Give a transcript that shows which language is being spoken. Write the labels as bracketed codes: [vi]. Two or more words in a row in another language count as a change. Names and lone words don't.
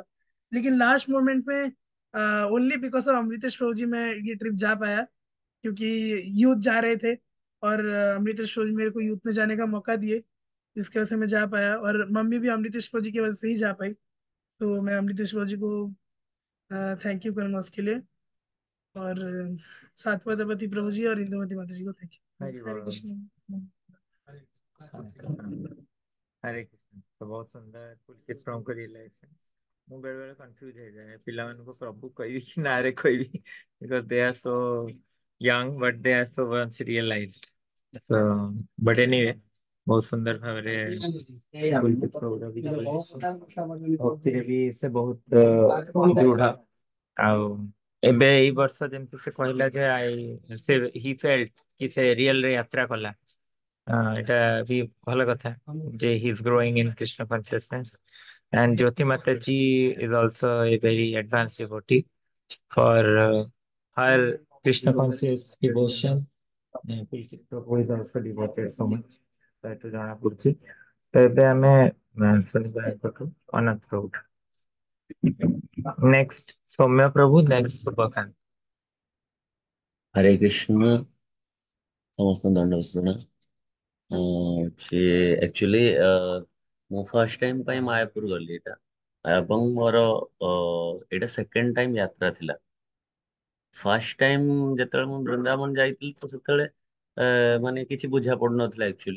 [hi] लेकिन [en] last moment [hi] में [en] only because of [hi] अमृतेश प्रभु जी मैं ये ट्रिप जा पाया, क्योंकि यूथ जा रहे थे और अमृतेश प्रभु जी मेरे को यूथ में जाने का मौका दिए, जिसकी वजह से मैं जा पाया। और मम्मी भी अमृतेश प्रभु जी की वजह से ही जा पाई। तो मैं अमृतेश प्रभु जी को [en] thank you [hi] करूंगा उसके लिए। और साथ पदपति प्रभु जी और इंदुमती माता जी को [en] thank you. [hi] हरि हरे बोल। कृष्ण। हरे कृष्ण। तो बहुत सुंदर पुलकित प्रभु को रियलाइजेशन। [or] ମୁଁ ବେଳେ ବେଳେ କନଫ୍ୟୁଜ ହେଇଯାଏ ପିଲାମାନଙ୍କୁ ପ୍ରଭୁ କହିବି କି ନାଁରେ କହିବି [en] because they are so young but they are so once realized so but anyway [or] ବହୁତ ସୁନ୍ଦର ଭାବରେ ପୁଲକିତ ପ୍ରଭୁର ବି ଭକ୍ତିରେ ବି ସେ ବହୁତ ଦୃଢ। ଆଉ ଏବେ ଏଇ ବର୍ଷ ଯେମିତି ସେ କହିଲା ଯେ ସେ [en] he felt [or] କି ସେ ରିଏଲ ରେ ଯାତ୍ରା କଲା। ଏଟା ବି ଭଲ କଥା ଯେ [en] he is growing in Krishna consciousness and Jyoti Mataji is also a very advanced devotee for her Krishna conscious devotion. Pulkit Prabhu is also devoted so much [or] ତ ଏଠୁ ଜଣା ପଡୁଛି। ତ ଏବେ ଆମେ ଶୁଣିବା ଏପଟୁ ଅନନ୍ତ ପ୍ରଭୁ। ନେକ୍ସଟ ସୌମ୍ୟ ପ୍ରଭୁ, ନେକ୍ସଟ ଶୁଭକାନ୍ତ। हरे कृष्ण समस्त दंड एक्चुअली ମୁଁ [en] first time [or] ପାଇଁ ମାୟାପୁର ଗଲି ଏଇଟା ଏବଂ ମୋର ଏଇଟା [en] second time [or] ଯାତ୍ରା ଥିଲା। [en] first time [or] ଯେତେବେଳେ ମୁଁ ବୃନ୍ଦାବନ ଯାଇଥିଲି ତ ସେତେବେଳେ ମାନେ କିଛି ବୁଝା ପଡୁନଥିଲା ଆକ୍ଚୁଆଲି।